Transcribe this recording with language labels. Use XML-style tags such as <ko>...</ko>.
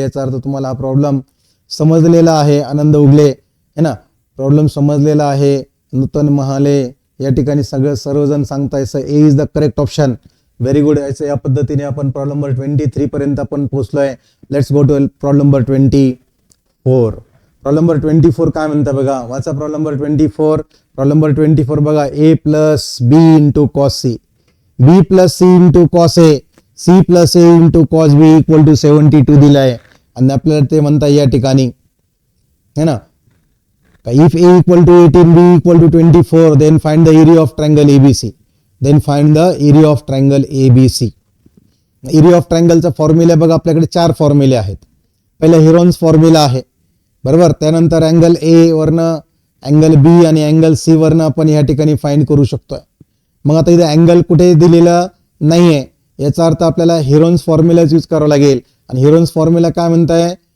<mr>याचा अर्थ तुम्हाला हा प्रॉब्लेम समजलेला आहे. आनंद उगले है ना, प्रॉब्लेम समजलेला आहे. नूतन महाले या ठिकाणी सर्वजण सांगताय sir</mr> <en>A is the correct option. Very good.</en> <mr>या पद्धतीने आपण प्रॉब्लेम नंबर 23 पर्यंत आपण पोहोचलोय.</mr> <en>Let's go to problem number 24.</en> <mr>Problem number 24 काय म्हणता बघा? वाचा प्रॉब्लेम नंबर 24. प्रॉब्लेम नंबर 24 बघा.</mr> <en>A plus B into cos C, B plus C into cos A, C plus A into cos B equal to 72 दिलाय.</en> <mr>आणि आपल्याला ते म्हणता या ठिकाणी</mr> <hi>है ना,</hi> <en>if a equal to 18, b equal to 24, then find the area of triangle ABC. Then find the area of triangle ABC.</en> <mr>Area of ट्रायंगलचा formula बघा आपल्याकडे 4 फॉर्म्युले आहेत. पहिला हेरॉन्स फॉर्म्युला आहे बरोबर. त्यानंतर अँगल ए वरनं अँगल बी आणि अँगल सी वरनं आपण या ठिकाणी फाइंड करू शकतोय. मग आता इथे अँगल कुठे दिलेला नाहीये, याचा अर्थ आपल्याला हेरॉन्स फॉर्म्युलाच यूज करावा लागेल. आणि हेरॉन्स फॉर्म्युला काय म्हणताय?</mr>